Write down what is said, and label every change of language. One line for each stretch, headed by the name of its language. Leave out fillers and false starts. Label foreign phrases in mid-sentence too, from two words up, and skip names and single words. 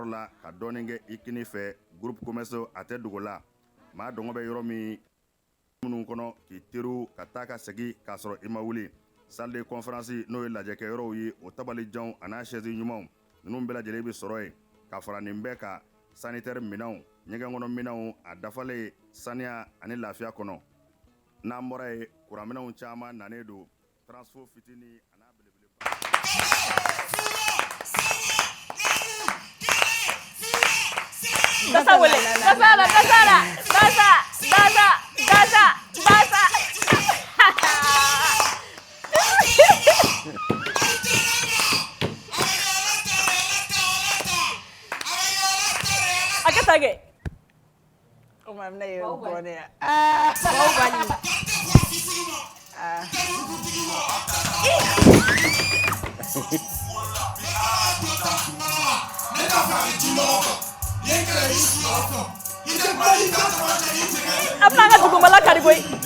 Bambara: la ka dɔɔnin kɛ i kini fɛ
French: groupe commerce
Bambara: a tɛ dogo la maa dɔngɔ bɛ yɔrɔ min minnu kɔnɔ k'i teriw ka taa ka segin k'a sɔrɔ i ma wuli
French: salle de conférence
Bambara: n'o ye lajɛkɛyɔrɔw ye o tabalijanw a n'a chaise ɲumanw ninnu bɛɛ lajɛlen bɛ sɔrɔ yen ka fara nin bɛɛ kan sanitaire minɛnw ɲɛgɛn kɔnɔ minɛnw a dafalen saniya ani lafiya kɔnɔ n'an bɔra ye kuranminɛnw caman nanen don transfo fitini a n'a belebeleba Dasa wele, dasa la, dasa la, dasa, dasa, dasa, dasa. Akak tage. O ma mna ye ko ne. Bau bani. Apa nga dugu mala kari boy?